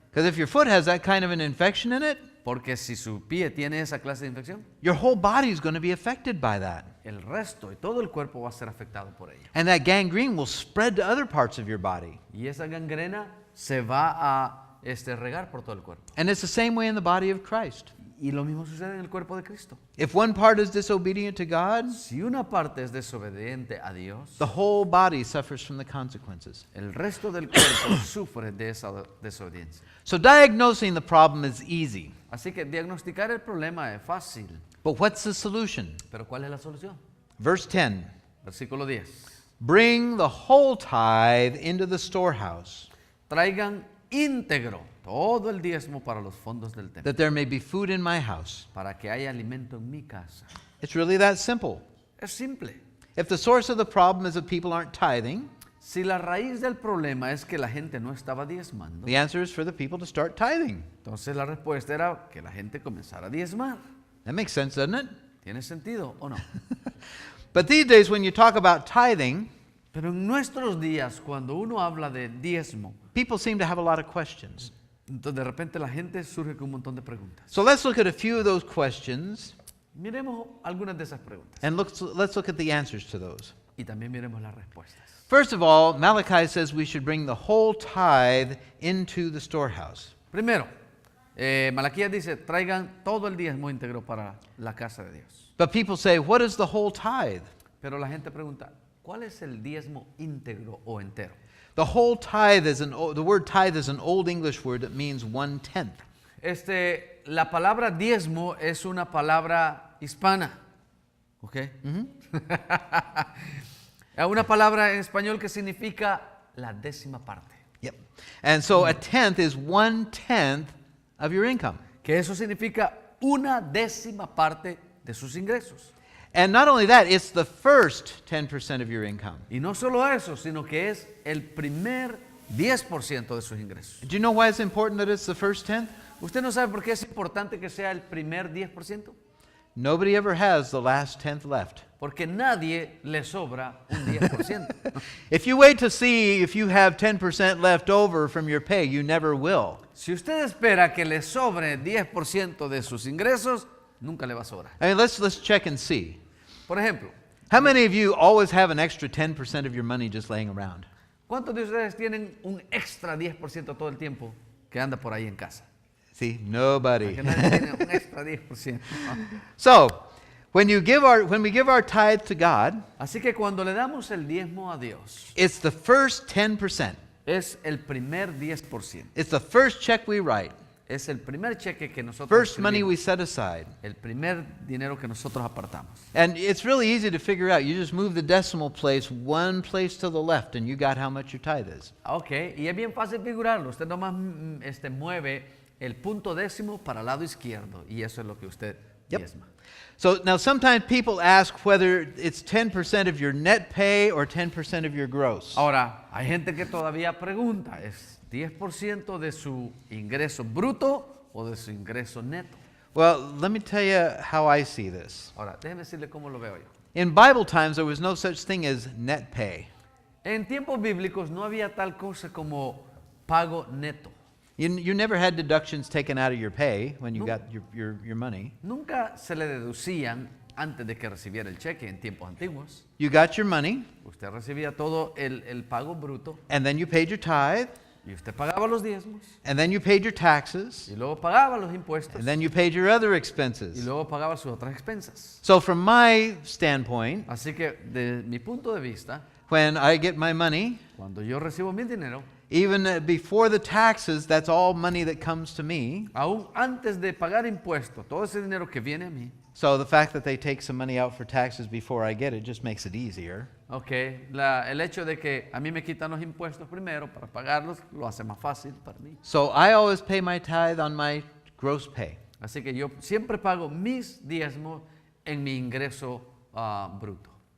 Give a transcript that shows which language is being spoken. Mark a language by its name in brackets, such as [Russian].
[English] Because if your foot has that kind of an infection in it, [Spanish] Porque si su pie tiene esa clase de infección, [English] your whole body is going to be affected by that. [Spanish] el resto y todo el cuerpo va a ser afectado por ello. [English] And that gangrene will spread to other parts of your body. [Spanish] Y esa gangrena se va a regar por todo el cuerpo. [English] And it's the same way in the body of Christ. [Spanish] Y lo mismo sucede en el cuerpo de Cristo. [English] If one part is disobedient to God, [Spanish] Si una parte es desobediente a Dios, [English] the whole body suffers from the consequences. [Spanish] el resto del cuerpo sufre de esa desobediencia. [English] So diagnosing the problem is easy. [Spanish] Así que diagnosticar el problema es fácil. [English] But what's the solution? [Spanish] Pero ¿cuál es la solución? [English] Verse 10. [Spanish] Versículo 10. [English] Bring the whole tithe into the storehouse, [Spanish] Traigan íntegro todo el diezmo para los fondos del templo, [English] that there may be food in my house. [Spanish] para que haya alimento en mi casa. [English] It's really that simple. [Spanish] Es simple. [English] If the source of the problem is that people aren't tithing, [Spanish] Si la raíz del problema es que la gente no estaba diezmando, [English] the answer is for the people to start tithing. [Spanish] entonces la respuesta era que la gente comenzara a diezmar. [English] That makes sense, doesn't it? [Spanish] ¿Tiene sentido o no? [English] But these days, when you talk about tithing, [Spanish] Pero en nuestros días, cuando uno habla de diezmo, [English] people seem to have a lot of questions. [Spanish] entonces de repente la gente surge con un montón de preguntas. [English] So let's look at a few of those questions, [Spanish] Miremos algunas de esas preguntas [English] and let's look at the answers to those. [Spanish] y también miremos las respuestas. [English] First of all, Malachi says we should bring the whole tithe into the storehouse. [Spanish] Primero, Malaquías dice, traigan todo el diezmo íntegro para la casa de Dios. [English] But people say, what is the whole tithe? [Spanish] Pero la gente pregunta, ¿cuál es el diezmo íntegro o entero? [English] The whole tithe is the word tithe is an old English word that means 1/10. [Spanish] La palabra diezmo es una palabra hispana, ¿ok? Una palabra en español que significa la décima parte. [English] Yep. And so a tenth is 1/10 of your income. [Spanish] Que eso significa una décima parte de sus ingresos. [English] And not only that, it's the first 10% of your income. [Spanish] Y no solo eso, sino que es el primer 10% de sus ingresos. [English] Do you know why it's important that it's the first 10th? [Spanish] ¿Usted no sabe por qué es importante que sea el primer 10%? [English] Nobody ever has the last 10th left. [Spanish] Porque nadie le sobra un 10%. [English] If you wait to see if you have 10% left over from your pay, you never will. [Spanish] Si usted espera que le sobre 10% de sus ingresos, nunca le va a sobrar. [English] I mean, let's check and see. [Spanish] Por ejemplo, [English] How many of you always have an extra 10% of your money just laying around? [Spanish] ¿cuántos de ustedes tienen un extra 10% todo el tiempo que anda por ahí en casa? [English] See, nobody. [Spanish] Que nadie tiene un extra 10%. [English] So, when we give our tithe to God, [Spanish] Así que cuando le damos el diezmo a Dios, [English] it's the first 10%. [Spanish] es el primer 10%. [English] It's the first check we write, [Spanish] Es el primer cheque que nosotros [English] first money [Spanish] escribimos, [English] we set aside. [Spanish] el primer dinero que nosotros apartamos. [English] And it's really easy to figure out. You just move the decimal place one place to the left, and you got how much your tithe is. [Spanish] Ok, y es bien fácil figurarlo. Usted nomás mueve el punto décimo para el lado izquierdo y eso es lo que usted [English] Yep. [Spanish] diezma. [English] So now sometimes people ask whether it's 10% of your net pay or 10% of your gross. [Spanish] Ahora, hay gente que todavía pregunta, ¿es 10% de su ingreso bruto o de su ingreso neto? [English] Well, let me tell you how I see this. [Spanish] Ahora, déjeme decirle cómo lo veo yo. [English] In Bible times, there was no such thing as net pay. [Spanish] En tiempos bíblicos no había tal cosa como pago neto. [English] You never had deductions taken out of your pay when you [Spanish] No. [English] got your money. [Spanish] Nunca se le deducían antes de que recibiera el cheque en tiempos antiguos. [English] You got your money, [Spanish] Usted recibía todo el pago bruto [English] and then you paid your tithe, [Spanish] y usted pagaba los diezmos [English] and then you paid your taxes, [Spanish] y luego pagaba los impuestos [English] and then you paid your other [Spanish] y [English] expenses. [Spanish] luego pagaba sus otras expensas. [English] So from my standpoint, [Spanish] Así que de mi punto de vista, [English] when I get my money, [Spanish] cuando yo recibo mi dinero, [English] even before the taxes, that's all money that comes to me. [Spanish] aún antes de pagar impuestos, todo ese dinero que viene a mí, [English] So the fact that they take some money out for taxes before I get it just makes it easier. [Spanish] el hecho de que a mí me quitan los impuestos primero para pagarlos lo hace más fácil para mí. [English] So I always pay my tithe on my gross pay. [Spanish] Así que yo siempre pago mis diezmos en mi ingreso bruto.